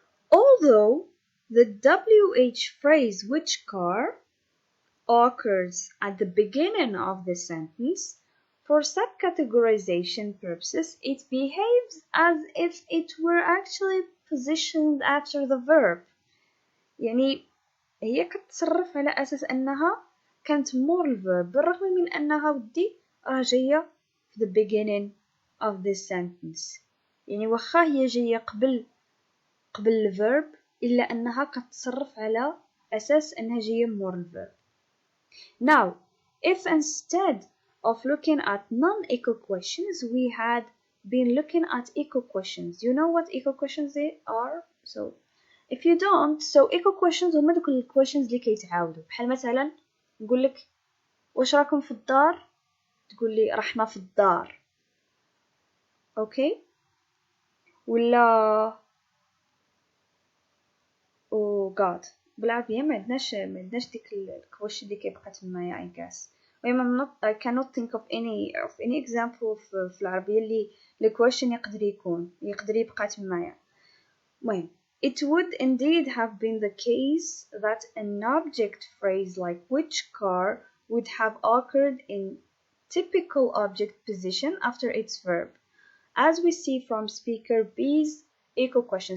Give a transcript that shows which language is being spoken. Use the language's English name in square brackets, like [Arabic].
[English] Although the WH phrase which car occurs at the beginning of the sentence, for subcategorization purposes, it behaves as if it were actually positioned after the verb. [Arabic] يعني هي كتصرف على أساس أنها كانت more الverb بالرغم من أنها ودي راه جاية في [English] the beginning of this sentence. [Arabic] يعني واخا هي جاية قبل الverb إلا أنها كتصرف على أساس أنها جاية more الverb. [English] Now, if instead of looking at non-echo questions, we had been looking at echo questions. You know what echo questions they are? So, if you don't, so echo questions [Arabic] هما دوك ال questions اللي كيتعاودوا. بحال مثلا نقولك واش راكم في الدار؟ تقولي رحنا في الدار. [English] Okay? [Arabic] ولا [English] oh god [Arabic] بالعربية ما عندناش ديك الكويشن اللي كيبقى تمايا [English] I guess. I cannot think of any example [Arabic] في العربية اللي الكويشن يقدر يبقى تمايا. المهم [English] it would indeed have been the case that an object phrase like which car would have occurred in typical object position after its verb, as we see from speaker B's echo question.